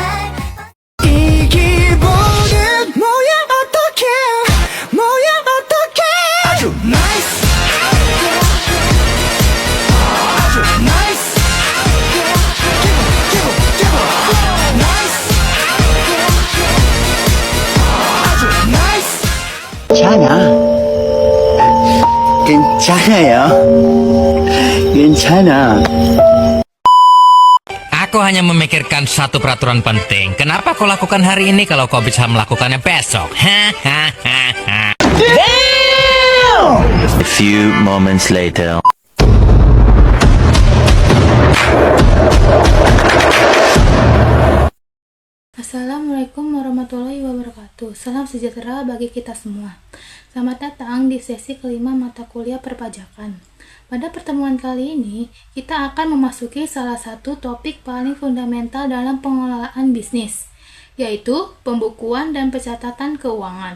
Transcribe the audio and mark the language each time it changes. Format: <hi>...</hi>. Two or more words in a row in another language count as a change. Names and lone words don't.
<ko>이 기분은 뭐야 어떡해 뭐야 어떡해 아주 나이스 아주 나이스 기분 나이스 아주 나이스 괜찮아</ko> <id>Aku hanya memikirkan satu peraturan penting. Kenapa kau lakukan hari ini kalau kau bisa melakukannya besok? Hahaha.</id> <en>A few moments later.</en> <ar>السلام عليكم ورحمة الله وبركاته.</ar> <id>Salam sejahtera bagi kita semua. Selamat datang di sesi kelima mata kuliah perpajakan. Pada pertemuan kali ini, kita akan memasuki salah satu topik paling fundamental dalam pengelolaan bisnis, yaitu pembukuan dan pencatatan keuangan.</id>